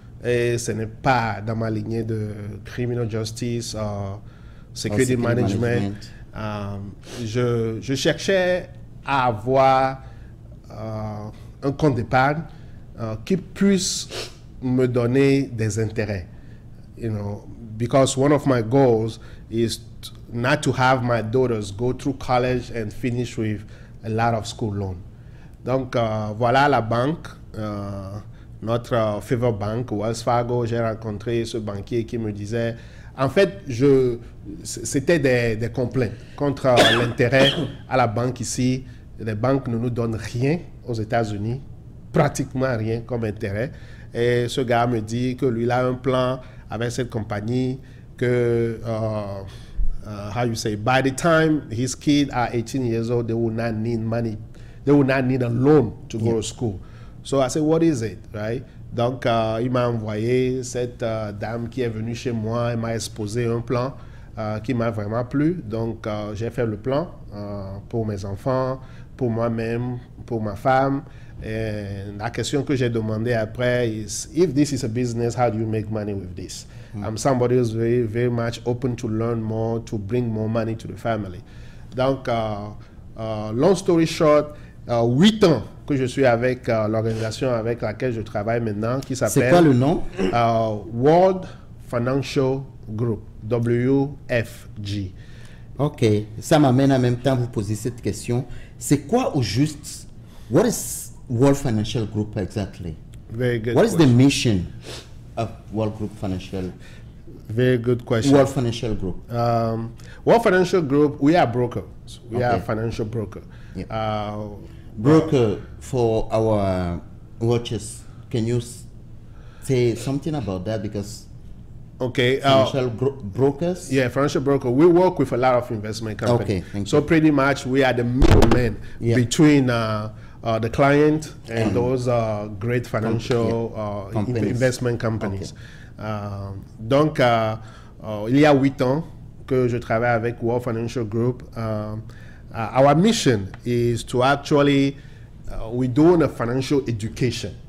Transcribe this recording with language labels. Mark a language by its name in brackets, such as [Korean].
[French] Et ce n'est pas dans ma lignée de [English] criminal justice, security management. [French] Je cherchais à avoir un compte d'épargne qui puisse me donner des intérêts. [English] You know, because one of my goals is not to have my daughters go through college and finish with a lot of school loan. [French] Donc voilà la banque, notre Favor Bank, Wells Fargo. J'ai rencontré ce banquier qui me disait, en fait, c'était des complaintes contre l'intérêt à la banque ici. Les banques ne nous donnent rien aux États-Unis, pratiquement rien comme intérêt. Et ce gars me dit que lui, il a un plan avec cette compagnie que, [English] how you say, by the time his kids are 18 years old, they will not need money. They will not need a loan to go to school. So I said, what is it, right? [French] Donc, il m'a envoyé cette dame qui est venue chez moi, elle m'a exposé un plan qui m'a vraiment plu. Donc, j'ai fait le plan pour mes enfants, pour moi-même, pour ma femme. Et la question que j'ai demandé après [English] is, if this is a business, how do you make money with this? I'm somebody who's very, very much open to learn more, to bring more money to the family. Donc, long story short, [French] 8 ans que je suis avec l'organisation avec laquelle je travaille maintenant, qui s'appelle... C'est quoi le nom? [English] World Financial Group, WFG. [French] Ok, ça m'amène en même temps à vous poser cette question. C'est quoi au juste? [English] What is World Financial Group exactly? Very good What is the question. mission of World Group Financial? Very good question. World Financial Group. World Financial Group, we are brokers. We are a Okay. financial broker. Yeah. Broker for our watches. Can you say something about that? Because Okay. financial brokers. Yeah, financial broker. We work with a lot of investment companies. Okay, thank So pretty much we are the middleman Yeah. between the client and those great financial Companies. investment companies. [French] Donc, il y a 8 ans que je travaille avec World Financial Group. [English] Our mission is to actually, we're doing a financial education.